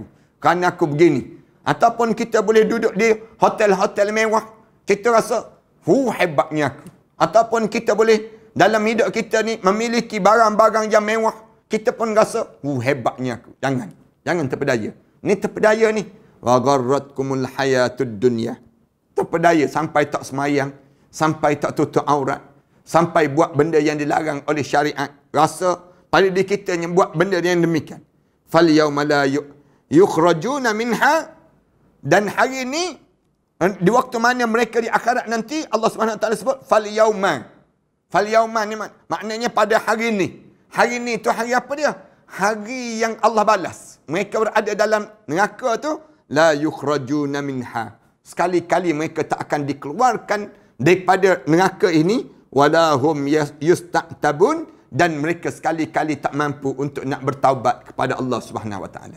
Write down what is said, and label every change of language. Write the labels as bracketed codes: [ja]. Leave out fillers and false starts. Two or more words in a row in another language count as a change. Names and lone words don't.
[ms] Kerana aku begini. Ataupun kita boleh duduk di hotel-hotel mewah. Kita rasa, hebatnya aku. Ataupun kita boleh dalam hidup kita ni memiliki barang-barang yang mewah. Kita pun rasa, hebatnya aku. Jangan. Jangan terpedaya. Ni terpedaya ni. [ar] وغرتكم الحياة الدنيا. [ms] Terpedaya sampai tak semayang. Sampai tak tutup aurat. Sampai buat benda yang dilarang oleh syariat. Rasa pada diri kita yang buat benda yang demikian. [ar] فاليوم لا يخرجون منها. [ms] Dan hari ni, di waktu mana mereka di akhirat nanti, Allah SWT sebut, [ar] فاليوم. فاليوم [ms] ni maknanya pada hari ni. Hari ni tu hari apa dia? Hari yang Allah balas. Mereka berada dalam neraka tu, [ar] لا يخرجون منها. [ms] Sekali-kali mereka tak akan dikeluarkan daripada neraka ini, [ar] ولا هم يستعتبون, [ms] dan mereka sekali-kali tak mampu untuk nak bertaubat kepada Allah [ar] سبحانه وتعالى.